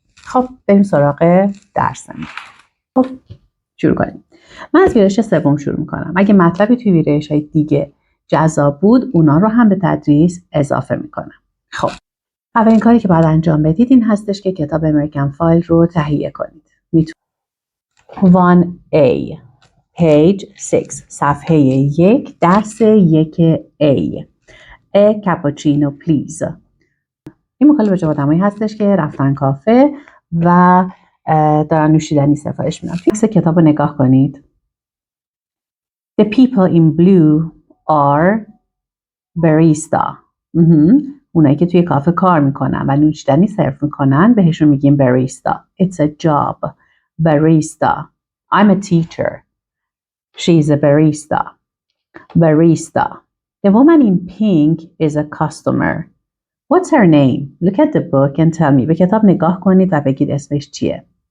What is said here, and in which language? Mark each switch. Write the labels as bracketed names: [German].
[Persian] خب بریم سراغ درسمون. خب شروع کنیم. من از ویرایش 3 شروع میکنم. اگه مطلبی توی ویرایش‌های دیگه جذاب بود، اونا رو هم به تدریس اضافه میکنم. خب اولین کاری که باید انجام بدید این هستش که کتاب امریکن فایل رو تهیه کنید. [English] 1A page 6 [Persian] صفحه 1 درس [English] 1A A cappuccino please. [Persian] این مکالمه با آدمایی هستش که رفتن کافه و دارن نوشیدنی سفارش میدن. توی کتاب رو نگاه کنید. [English] The people in blue are barista. [Persian] اونایی که توی کافه کار میکنن و نوشیدنی سرو میکنن بهشون میگیم barista. [English] It's a job. Barista. I'm a teacher. She's a barista. Barista. The woman in pink is a customer. What's her name? Look at the book and tell me. [Persian] به کتاب نگاه کنید و بگید اسمش چیه.